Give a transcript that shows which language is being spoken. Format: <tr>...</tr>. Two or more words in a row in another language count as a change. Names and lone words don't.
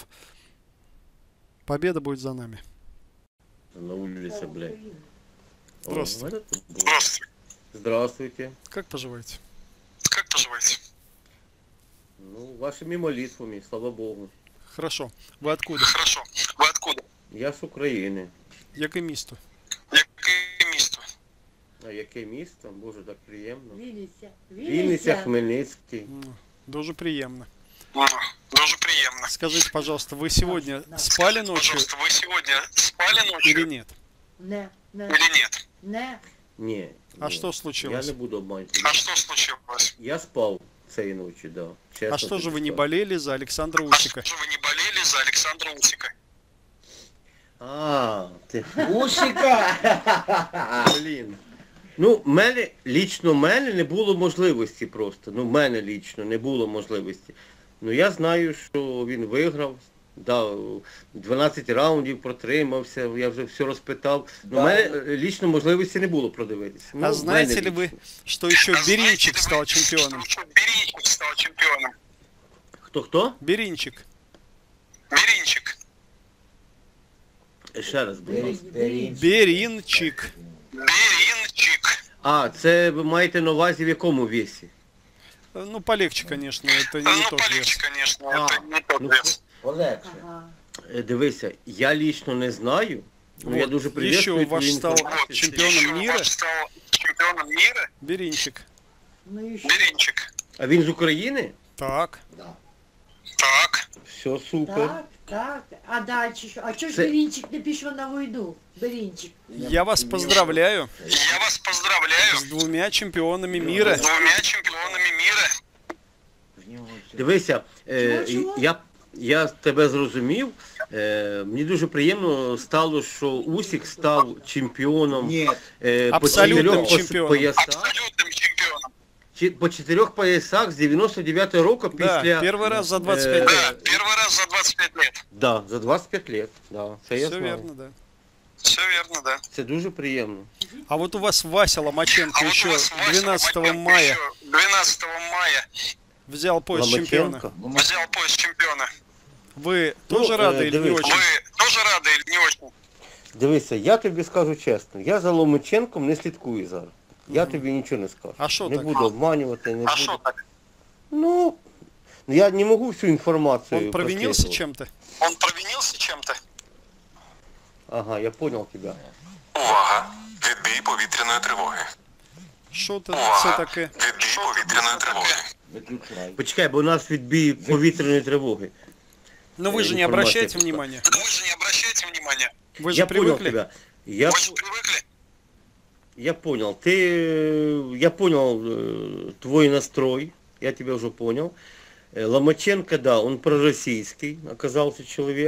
<ru>Победа будет за нами. На улице, блядь. Здравствуйте. Здравствуйте. Здравствуйте. Как поживаете? Как поживаете? Ну, вашими молитвами, слава Богу. Хорошо. Вы откуда? Хорошо. Ви откуда?</ru> <uk>Я з України. Яке місто? Яке місто? А яке місто? Боже, так приємно. Вінниця. Вінниця, Хмельницький. Дуже приємно. Дуже приємно.</uk> <ru>Скажите, пожалуйста, вы сегодня спали ночью Пожалуйста,</ru> <uk>ви сьогодні спали ночью</uk> <ru>или нет?</ru> <uk>Не, не,</uk> <ru>или нет?</ru> <uk>не. Ні.</uk> <ru>А</ru> <uk>ні.</uk> <ru>что</ru> <uk>Я</uk> <ru>случилось?</ru> <uk>не буду обманювати.</uk> <ru>А что случилось?</ru> <uk>Я спав цієї ночі, да. Чесно</uk> <ru>А что же</ru> <uk>тобі</uk> <ru>вы не</ru> <uk>скажу.</uk> <ru>болели за Александра А Усика? что же вы не болели за Александра Усика?</ru> <uk>А, ти Усика! Блін. Ну, лічно мене не було можливості просто. Ну, мене лічно не було можливості. Ну, я знаю, що він виграв. Дав 12 раундів, протримався, я вже все розпитав. Ну, у мене лічно можливості не було продивитися. Ну,</uk> <ru>А</ru> <uk>в</uk> <ru>знаете</ru> <uk>мене</uk> <ru>ли вы,</ru> <uk>лічно.</uk> <ru>что еще А знаете Беринчик ли вы, стал чемпионом? что Беринчик стал чемпионом?</ru> <uk>Хто?</uk> <ru>Беринчик. Беринчик.</ru> <uk>Ще раз, будь ласка.</uk> <ru>Беринчик. Беринчик.</ru> <uk>А, це ви маєте на увазі в якому весі?</uk> <ru>Ну, полегче, конечно, это не Ну, тот вес. полегче, конечно, А, это не тот</ru> <uk>ну,</uk> <ru>вес.</ru> <uk>Ага. Дивися, я лічно не знаю. Ну, я</uk> <ru>Вот,</ru> <uk>дуже</uk> <ru>еще</ru> <uk>приветствую</uk> <ru>ваш</ru> <uk>твою</uk> <ru>стал</ru> <uk>інформацію.</uk> <ru>чемпионом Еще мира. ваш стал чемпионом мира. Беринчик.</ru> <uk>Ну і що?</uk> <ru>Беринчик.</ru> <uk>А він з України? Так. Так. Все, супер. Так, так. А далі що? А чого ж Це- Берінчик не пішов на війну?</uk> <ru>Берінчик. Я вас поздравляю Я вас поздравляю с 2 чемпионами мира. с 2 чемпионами мира.</ru> <uk>Дивися, Чого? я тебе зрозумів. Мені дуже приємно стало, що Усік став чемпіоном по Абсолютним 4 чемпіоном. поясах.</uk> <ru>Абсолютным чемпионом.</ru> <uk>По 4 поясах з 99-го року</uk> <ru>Да,</ru> <uk>після...</uk> <ru>первый раз за 25 Да, лет. первый раз за 25 лет. Да, за 25 лет. Да,</ru> <uk>це я</uk> <ru>Все</ru> <uk>знав.</uk> <ru>верно, да. Все верно, да.</ru> <uk>Це дуже приємно.</uk> <ru>А вот у вас Вася Ломаченко А вот еще у вас Вася 12 Ломаченко мая еще 12 мая взял пояс чемпиона. Ломаченко. взял пояс чемпиона. Вы</ru> <uk>Ну,</uk> <ru>тоже рады или не</ru> <uk>дивись.</uk> <ru>очень? Вы тоже рады или не очень?</ru> <uk>Дивися, я тобі скажу чесно, я за Ломаченком не слідкую зараз. Я тобі нічого не скажу. А що не так? буду обманювати, не</uk> <ru>А</ru> <uk>буду.</uk> <ru>что так?</ru> <uk>Ну, я не можу всю інформацію</uk> <ru>Он провинился</ru> <uk>прослеживать.</uk> <ru>чем-то? Он провинился чем-то? Ага, я понял тебя.</ru> <uk>Увага! Відбій повітряної тривоги.</uk> <ru>Что это</ru> <uk>Увага! таке? Відбій повітряної тривоги. Почекай, бо у нас відбій повітряної тривоги.</uk> <ru>Но вы же не информация обращаете пришла. внимания. Вы же не обращаете внимания. Вы же Я понял привыкли. тебя. Вы же привыкли. Я понял. Я понял твой настрой. Я тебя уже понял. Ломаченко, да, он пророссийский оказался человек.</ru>